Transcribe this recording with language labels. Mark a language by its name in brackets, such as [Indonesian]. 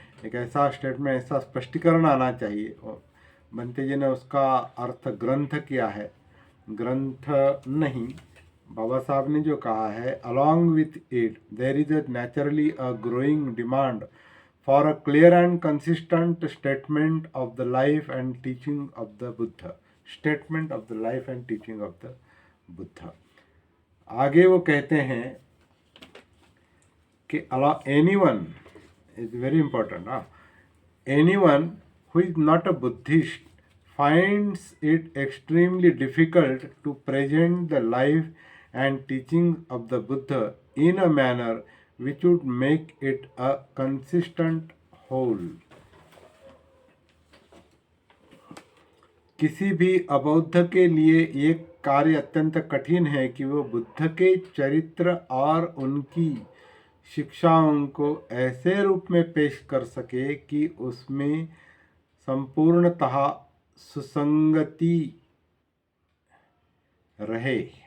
[Hindi] एक ऐसा स्टेटमेंट, ऐसा स्पष्टीकरण आना चाहिए। बनते जी ने उसका अर्थ ग्रंथ किया है, ग्रंथ नहीं, बाबा साहब ने जो कहा है, [English] Along with it there is naturally a growing demand for a clear and consistent statement of the life and teaching of the Buddha. Statement of the life and teaching of the Buddha. [Hindi] आगे वो कहते हैं कि [English] Anyone is very important, anyone who is not a Buddhist finds it extremely difficult to present the life and teachings of the Buddha in a manner which would make it a consistent whole. [Hindi] किसी भी अबौद्ध के लिए ये कार्य अत्यंत कठिन है कि वो बुद्ध के चरित्र और उनकी शिक्षाओं को ऐसे रूप में पेश कर सके कि उसमें संपूर्णतः सुसंगति रहे।